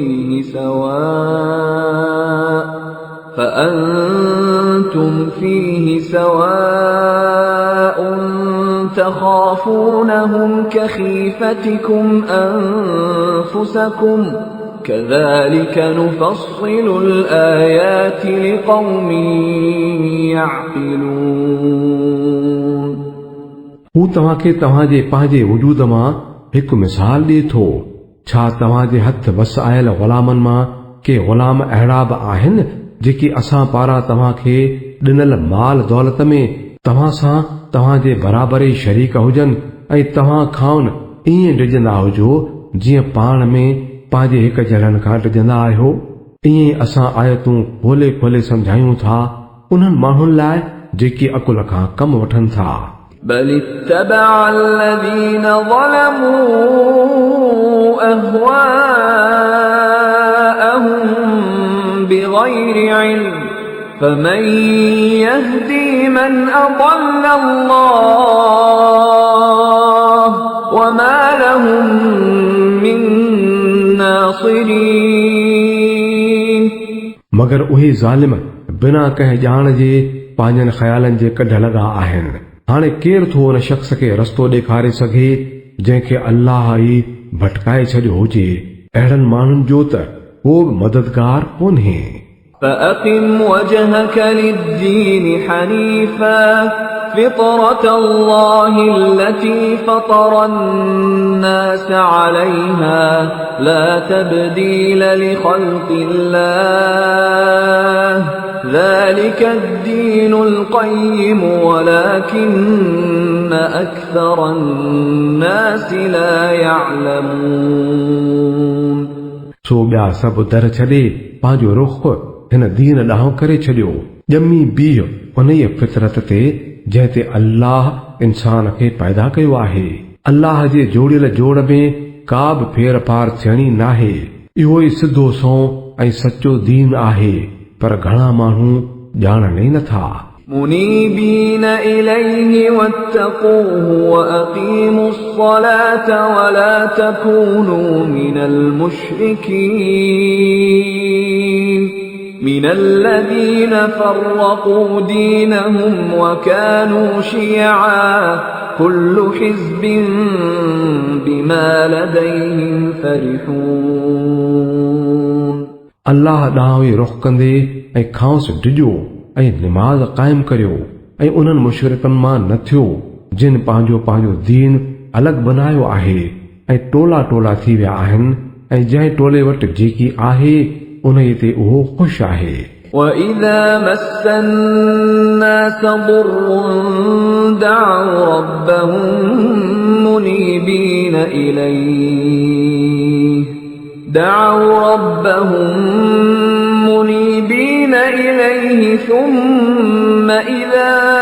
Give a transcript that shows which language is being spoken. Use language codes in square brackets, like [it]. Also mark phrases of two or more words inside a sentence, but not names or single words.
[ar] فيه سواء تخافونهم كخيفتكم أنفسكم كذلك نفصل الآيات لقوم يعقلون [sd] हू तव्हांखे तव्हांजे पंहिंजे वजूद मां हिकु मिसाल ॾिए थो। छा तव्हांजे हथ वस आयल ग़ुलामनि मां के ग़ुलाम अहिड़ा बि आहिनि जेकी असां पारां तव्हांखे ॾिनल माल दौलत में तव्हां सां तव्हांजे बराबरि शरीक हुजनि ऐं तव्हां खां ईअं डिॼंदा हुजो जीअं पाण में पंहिंजे हिक ॼणनि खां डिॼंदा आहियो। ईअं असां आयतूं खोले खोले सम्झायूं था उन्हनि माण्हुनि लाइ जेकी अकुल खां कमु वठनि था। [ar] بل اتبع الذين ظلموا أهواءهم بغير علم فمن يهدي من أضل الله وما لهم من ناصرين [sd] मगर उहे ज़ालिम बिना कंहिं ॼाण जे पंहिंजनि ख़्यालनि जे कढ लॻा आहिनि। हाणे केरु थो उन शख़्स खे रस्तो ॾेखारे सघे जंहिंखे अल्लाह ई भटकाए छॾियो हुजे। अहिड़नि माण्हुनि जो त को बि मददगार कोन्हे। [ar] فأقم وجهك للدين حنيفا فطرة الله التي فطر الناس عليها لا تبديل لخلق الله ذلك الدين القيم ولكن أكثر الناس لا يعلمون [sd] सो ॿिया सभु दर छॾे पंहिंजो रुख हिन दीन ॾांहुं करे छॾियो। ॼमी बीह उन फितरत ते जंहिं ते अल्लाह इंसान खे पैदा कयो आहे। अल्लाह जे जोड़ियल जोड़ में का बि फेर फार थियणी नाहे। इहो ई सिधो सौ ऐं सचो दीन आहे, पर घणा माण्हू ॼाणनि ई नथा। [ar] منيبين إليه واتقوه وأقيموا الصلاة ولا تكونوا من المشركين من الذين فرقوا دينهم وكانوا شيعا كل حزب بما لديهم فرحون [sd] अल्लाह ॾांहुं ई रुख कंदे ऐं खांस डिॼो ऐं निमाज़ क़ाइम करियो ऐं उन्हनि मुशरिकनि मां न थियो जिन पंहिंजो पंहिंजो दीन अलॻि बनायो आहे ऐं टोला टोला थी विया आहिनि ऐं जंहिं टोले वटि जेकी आहे उन ते उहो ख़ुशि आहे। [ar] وَإِذَا مَسَّ النَّاسَ ضُرٌّ دَعَوْا رَبَّهُم منيبين إليه ثم إذا